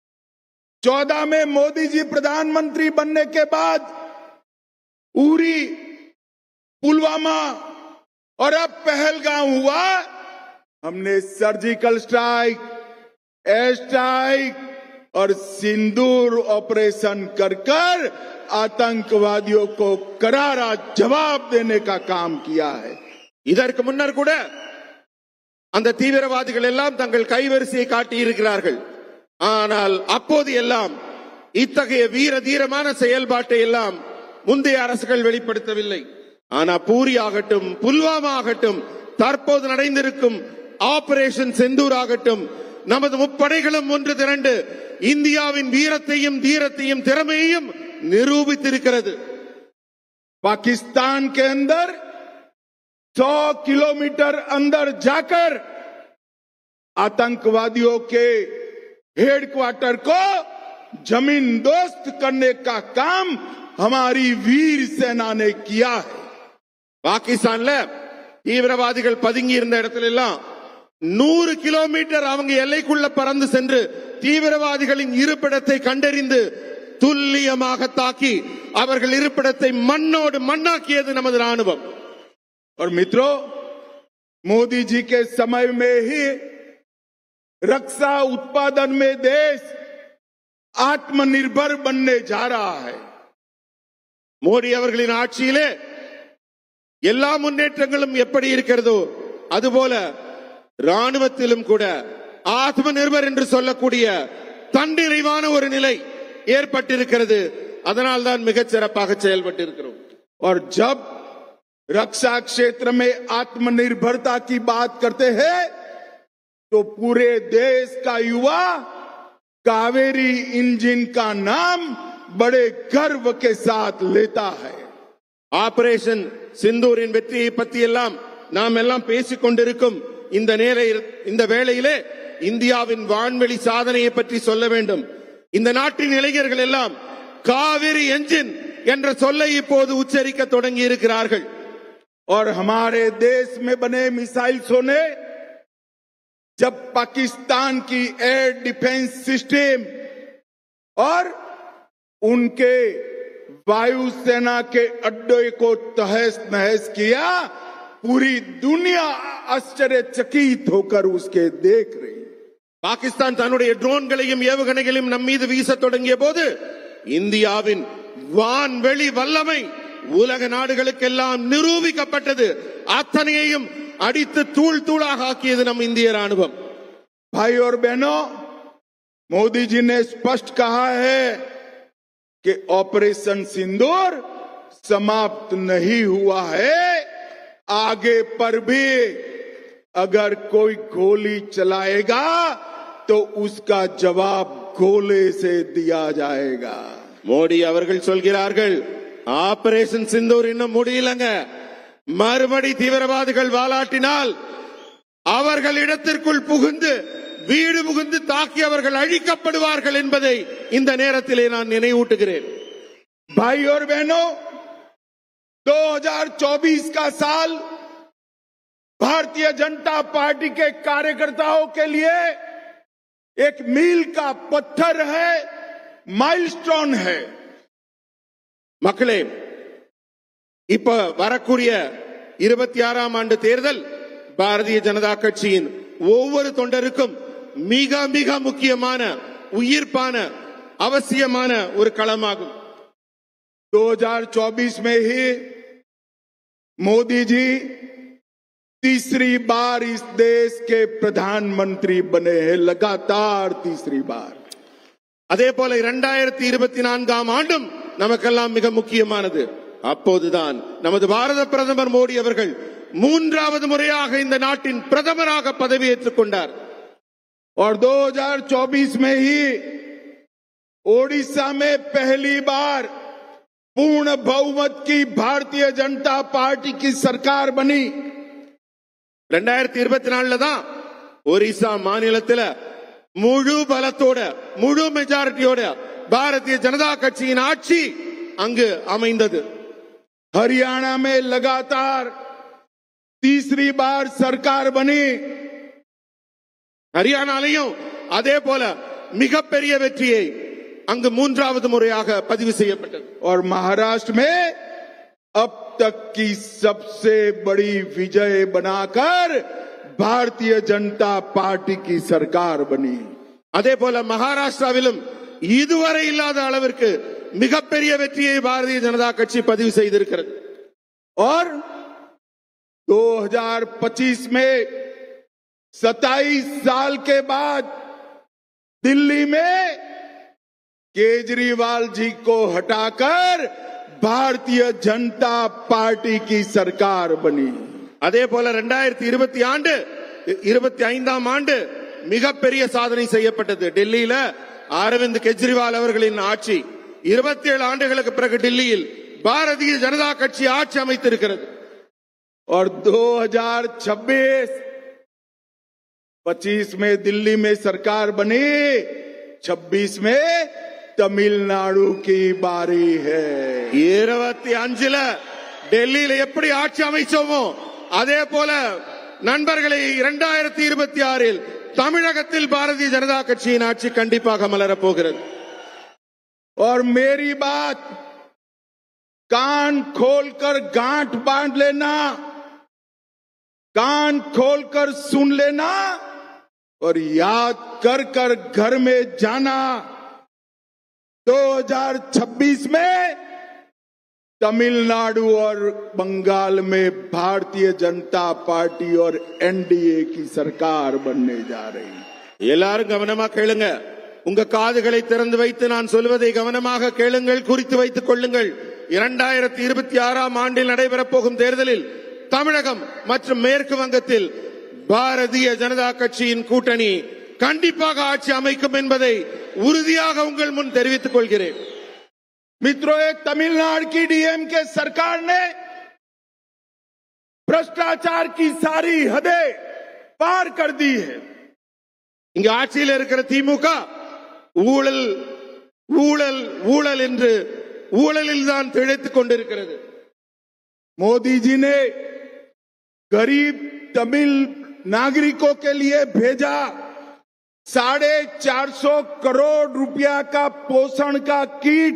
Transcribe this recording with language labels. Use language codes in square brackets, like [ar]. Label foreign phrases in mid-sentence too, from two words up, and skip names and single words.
[hi] 14 में मोदी जी प्रधानमंत्री बनने के बाद उरी, पुलवामा और अब पहलगाम हुआ। हमने [en] surgical strike, air strike [hi] और सिंदूर ऑपरेशन कर कर आतंकवादियों को करारा जवाब देने का काम किया है। [ta] இதற்கு முன்னர் கூட அந்த தீவிரவாதிகள் எல்லாம் தங்கள் கைவரிசையை காட்டி இருக்கிறார்கள். ஆனால் அப்போது எல்லாம் இத்தகைய வீர தீரமான செயல்பாட்டை எல்லாம் முந்தைய அரசுகள் வெளிப்படுத்தவில்லை. ஆனா பூரி ஆகட்டும், புல்வாமா ஆகட்டும், தற்போது நடந்திருக்கும் ஆபரேஷன் செந்தூர் ஆகட்டும், நமது முப்படைகளும் ஒன்று திரண்டு இந்தியாவின் வீரத்தையும் தீரத்தையும் திறமையையும் நிரூபித்திருக்கிறது. [hi] पाकिस्तान के अंदर 100 किलोमीटर अंदर जाकर आतंकवादियों के हेडक्वार्टर को जमीन दोस्त करने का काम हमारी वीर सेना ने किया है. [ta] பாகிஸ்தான்ல தீவிரவாதிகள் பதுங்கி இருந்த இடத்துல எல்லாம் 100 கிலோமீட்டர் அவங்க எல்லைக்குள்ள பறந்து சென்று தீவிரவாதிகளின் இருப்பிடத்தை கண்டறிந்து துல்லியமாக தாக்கி அவர்கள் இருப்பிடத்தை மண்ணோடு மண்ணாக்கியது நமது ராணுவம். [hi] और मित्रों, मोदी जी के समय में ही रक्षा उत्पादन में देश आत्मनिर्भर बनने जा रहा है. [ta] மோடி அவர்களின் ஆட்சியிலே எல்லா முன்னேற்றங்களும் எப்படி இருக்கிறதோ அதுபோல ராணுவத்திலும் கூட [hi] आत्म निर्भर [ta] என்று சொல்லக்கூடிய தன்னிறைவான ஒரு நிலை ஏற்பட்டிருக்கிறது. அதனால் தான் மிகச் சிறப்பாக செயல்பட்டிருக்கிறோம். [hi] और जब रक्षा क्षेत्र में आत्मनिर्भरता की बात करते हैं तो पूरे देश का युवा कावेरी इंजन का नाम बड़े गर्व के साथ लेता है. [ta] ஆபரேஷன் சிந்தூரின் வெற்றியை பற்றி எல்லாம் நாம் எல்லாம் பேசிக் கொண்டிருக்கும் இந்த வேளையிலே இந்தியாவின் வான்வெளி சாதனையை பற்றி சொல்ல வேண்டும். இந்த நாட்டின் இளைஞர்கள் எல்லாம் காவிரி என்ஜின் என்ற சொல்லை இப்போது உச்சரிக்க தொடங்கி இருக்கிறார்கள். [hi] और हमारे देश में बने मिसाइल्सों ने जब पाकिस्तान की [en] air defense system [hi] और उनके वायुसेना के अड्डे को तहस नहस किया, पूरी दुनिया आश्चर्यचकित होकर उसके देख रही. [ta] பாகிஸ்தான் தன்னுடைய ட்ரோன்களையும் ஏவுகணைகளையும் நம் மீது வீச தொடங்கிய போது இந்தியாவின் வான்வெளி வல்லமை உலக நாடுகளுக்கெல்லாம் நிரூபிக்கப்பட்டது. அத்தனையையும் அடித்து தூள் தூளாக ஆக்கியது நம் இந்திய ராணுவம். [hi] भाई और बहनों, मोदी जी ने स्पष्ट कहा है कि ऑपरेशन सिंदूर समाप्त नहीं हुआ है. आगे पर भी अगर कोई गोली चलाएगा तो उसका जवाब गोले से दिया जाएगा. [ta] மோடி அவர்கள் சொல்கிறார்கள், ஆபரேஷன் சிந்தூர் இன்னும் முடியலங்க. மறுபடி தீவிரவாதிகள் வாலாட்டினால் அவர்கள் இடத்திற்குள் புகுந்து வீடு புகுந்து தாக்கி அவர்கள் அழிக்கப்படுவார்கள் என்பதை இந்த நேரத்திலே நான் நினைவூட்டுகிறேன். [hi] भाई और बहनों, 2024 का साल भारतीय जनता पार्टी के कार्यकर्ताओं के लिए एक मील का पत्थर है, माइलस्टोन है. [ta] மக்களே, இப்ப வரக்கூடிய 26ஆம் ஆண்டு தேர்தல் பாரதிய ஜனதா கட்சியின் ஒவ்வொரு தொண்டருக்கும் மிக மிக முக்கியமான, உயிர்ப்பான, அவசியமான ஒரு களமாகும். [hi] 2024 में ही मोदी जी तीसरी बार इस देश के प्रधानमंत्री बने हैं, लगातार तीसरी बार. [ta] அதே போல 2024ஆம் ஆண்டும் நமக்கெல்லாம் மிக முக்கியமானது. அப்போதுதான் நமது பாரத பிரதமர் மோடி அவர்கள் 3வது முறையாக இந்த நாட்டின் பிரதமராக பதவியேற்றுக் கொண்டார். [hi] और 2024 में ही ओडिशा में पहली बार पूर्ण बहुमत की भारतीय जनता पार्टी की सरकार बनी [ta] 2024 தான் ஒரிசா மாநிலத்தில் முழு பலத்தோட முழு மெஜாரிட்டியோட பாரதிய ஜனதா கட்சியின் ஆட்சி அங்கு அமைந்தது. [hi] हरियाणा में लगातार तीसरी बार सरकार बनी. [ta] ஹரியானாலையும் அதே போல மிகப்பெரிய வெற்றியை அங்கு மூன்றாவது முறையாக பதிவு செய்யப்பட்டது. [hi] और महाराष्ट्र में अब तक की सबसे बड़ी विजय बनाकर भारतीय जनता पार्टी की सरकार बनी. [ta] அதே போல மகாராஷ்டிராவிலும் இதுவரை இல்லாத அளவிற்கு மிகப்பெரிய வெற்றியை பாரதிய ஜனதா கட்சி பதிவு செய்திருக்கிறது. [hi] और 2025 में 27 साल के बाद दिल्ली में केजरीवाल जी को हटाकर भारतीय जनता पार्टी की सरकार बनी. [ta] அதே போல 2025 ஆண்டு மிகப்பெரிய சாதனை செய்யப்பட்டது. டெல்லியில அரவிந்த் கெஜ்ரிவால் அவர்களின் ஆட்சி 27 ஆண்டுகளுக்கு பிறகு டெல்லியில் பாரதிய ஜனதா கட்சி ஆட்சி அமைத்திருக்கிறது. [hi] और 2026 में दिल्ली में सरकार बनी, 26 में तमिलनाडु की बारी है. [ta] 25ல டெல்லியில எப்படி ஆட்சி அமைச்சோமோ அதே போல நண்பர்களை 2026 தமிழகத்தில் பாரதிய ஜனதா கட்சியின் ஆட்சி கண்டிப்பாக மலரப் போகிறது. [hi] और मेरी बात कान खोलकर गांठ बांध लेना, कान खोलकर सुन लेना और याद कर कर घर में जाना. 2026 में तमिलनाडु और बंगाल में भारतीय जनता पार्टी और एनडीए की सरकार बनने जा रही. [ta] எல்லாரும் கவனமா கேளுங்க. உங்க காதுகளை திறந்து வைத்து நான் சொல்வதை கவனமாக கேளுங்கள், குறித்து வைத்துக் கொள்ளுங்கள். 2026 ஆண்டில் நடைபெறப் போகும் தேர்தலில் தமிழகம் மற்றும் மேற்கு வங்கத்தில் பாரதிய ஜனதா கட்சியின் கூட்டணி கண்டிப்பாக ஆட்சி அமைக்கும் என்பதை உறுதியாக உங்கள் முன் தெரிவித்துக் கொள்கிறேன். [hi] मित्रों, तमिलनाडु की डीएमके सरकार ने भ्रष्टाचार की सारी हदें पार कर दी है. [ta] இங்க ஆட்சியில் இருக்கிற திமுக ஊழல் ஊழல் ஊழல் என்று ஊழலில் தான் திளைத்துக் கொண்டிருக்கிறது. [hi] मोदी जी ने गरीब तमिल नागरिकों के लिए भेजा 450 करोड़ रुपया का पोषण का किट.